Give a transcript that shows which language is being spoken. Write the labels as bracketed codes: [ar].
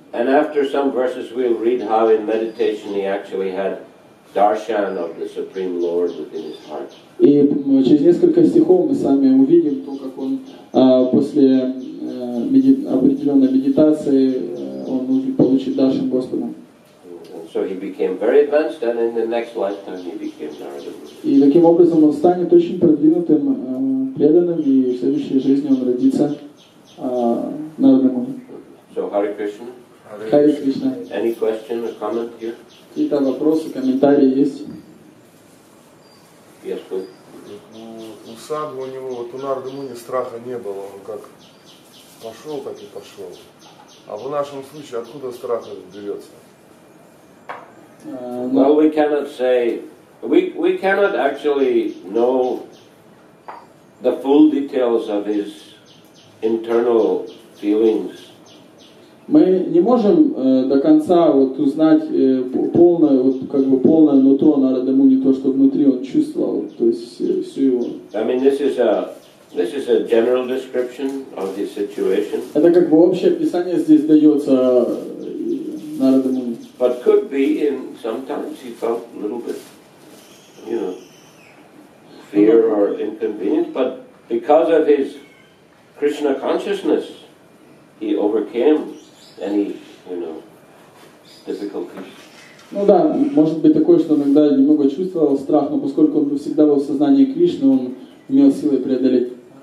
[en] And after some verses we'll read how in meditation he actually had darshan of the Supreme Lord within his heart. [ru] И через несколько стихов мы сами увидим то, как он после определенной медитации он получит даршан Господа. [en] So he became very advanced, and in the next lifetime he became Narada Muni. [ru] И таким образом он станет очень продвинутым преданным, и в следующей жизни он родится Нарада Муни. [en] So Hare Krishna. [ru] Харе Кришна. [en] Any question or comment here? [ru] Какие-то вопросы, комментарии есть? [en] Yes, please. [ru] У садху у него, вот у Нарады Муни страха не было, он как пошел, так и пошел. А в нашем случае откуда страх берется? [en] Well, we cannot say, we cannot actually know the full details of his internal feelings. [ru] Мы не можем до конца узнать полное нутро Нарады Муни, то, что внутри он чувствовал, то есть всю его. [en] I mean, this is a general description of his situation. [ru] Это общее описание здесь дается Нарады Муни. [en] But could be, and sometimes he felt a little bit, fear or inconvenience. But because of his Krishna consciousness, he overcame any, difficulties. [ru] Ну да, может быть такое, что иногда немного чувствовал страх, но поскольку он всегда был в сознании Кришны, он имел силы преодолеть.